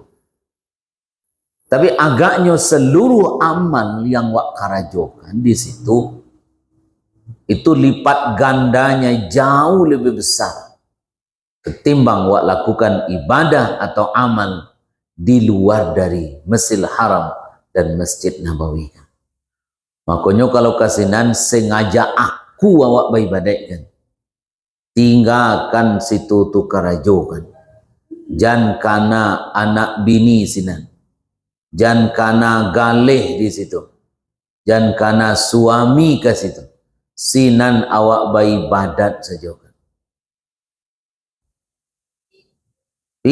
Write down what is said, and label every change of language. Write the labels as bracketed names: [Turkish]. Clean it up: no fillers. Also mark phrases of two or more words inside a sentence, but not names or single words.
[Indonesian] Tapi agaknya seluruh amal yang wak karajokan di situ itu lipat gandanya jauh lebih besar ketimbang wak lakukan ibadah atau amal di luar dari Masjidil Haram dan Masjid Nabawi. [Minangkabau] Makanya kalau kasinan sengaja aku awak beribadah, tinggalkan situ tu karajokan. Jan kana anak bini sinan, jan kana galeh di situ, jan kana suami ke situ. Sinan awak beribadat saja kan.